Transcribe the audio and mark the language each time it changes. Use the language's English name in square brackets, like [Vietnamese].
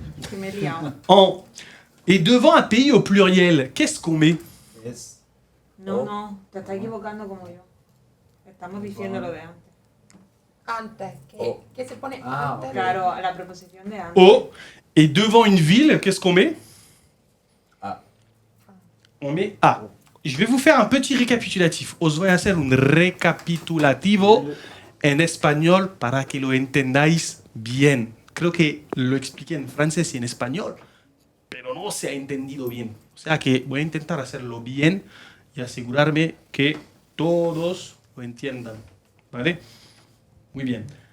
[Spanish] que me he liado. [French] En. Et devant un pays au pluriel, qu'est-ce qu'on met? [Spanish] Es. No, no, te estás equivocando como yo. Estamos diciendo lo de antes. Antes, [French] O. [Spanish] ¿qué se pone Ah, antes? Claro, la preposición de antes. [French] O. Et devant une ville, qu'est-ce qu'on met? A. On met A. Je vais vous faire un petit récapitulatif. [Spanish] Os voy a hacer un recapitulativo en español para que lo entendáis bien. Creo que lo expliqué en francés y en español, pero no se ha entendido bien. O sea que voy a intentar hacerlo bien y asegurarme que todos lo entiendan. ¿Vale? Muy bien.